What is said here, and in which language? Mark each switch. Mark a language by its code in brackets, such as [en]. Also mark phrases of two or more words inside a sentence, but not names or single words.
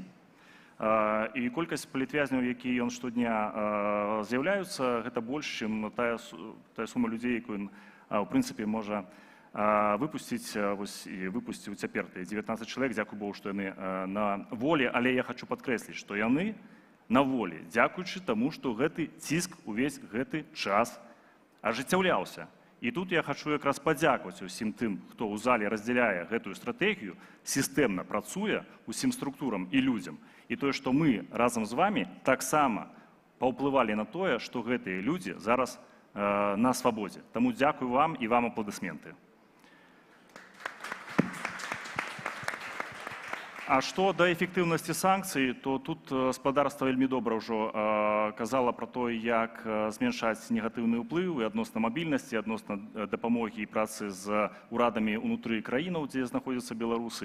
[be] І колькасць палітвязняў, якія ён штодня з'яўляюцца, гэта больш, чым тая сума людзей, якую ён, у прынцыпе, можа выпусціць, і выпусціў цяпер. 19 чалавек, дзякуй Богу, што яны на волі, але я хочу падкрэсліць, што яны на волі, дзякуючы таму, што гэты ціск увесь гэты час ажыццяўляўся. [uk] І тут я хочу якраз подякувати усім тим, хто у залі розділяє гэтую стратегію, системно працює усім структурам і людям. [be] І тое, што мы разам з вами таксама паўплывалі на тое, што гэтыя людзі зараз на свабодзе. Таму дзякую вам і вам апладысменты. А што да эфектыўнасці санкцый, то тут спадарства вельмі добра ўжо казала пра тое, як зменшаць негатыўны ўплыў і адносна мабільнасці, адносна дапамогі і працы з урадамі ўнутры краінаў, дзе знаходзяцца беларусы.